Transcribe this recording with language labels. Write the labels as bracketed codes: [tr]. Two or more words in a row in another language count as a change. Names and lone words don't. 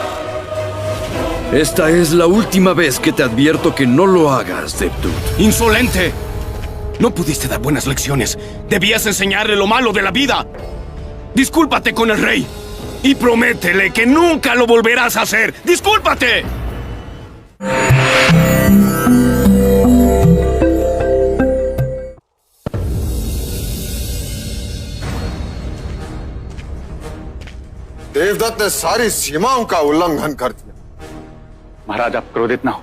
[es] Esta es la última vez que te advierto que no lo hagas, Devdutt. ¡Insolente! No pudiste dar buenas lecciones. Debías enseñarle lo malo de la vida. Discúlpate con el rey. Y prométele que nunca lo volverás a hacer. ¡Discúlpate! [hi] देवदत्त ने सारी सीमाओं का उल्लंघन कर दिया। महाराज, आप क्रोधित ना हो।